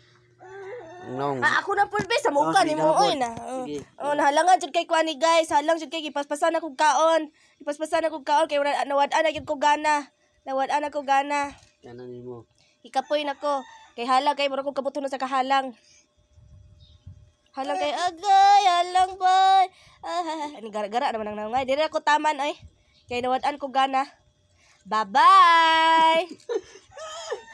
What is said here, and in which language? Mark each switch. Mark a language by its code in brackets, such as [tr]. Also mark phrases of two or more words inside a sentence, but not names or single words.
[ceb] ako na pulbe sa muka ni mo oy na nahalangan jud kay kwani guys halang jud kay gipaspasan akong kaon kay nawad-an na gyud ko gana kana nimo ikapoy nako kay halang kay mura ko kabuton sa kahalang kay agay halang bay ani gara-gara naman nang nangay dire ako taman ay kay nawad-an ko gana [en] bye bye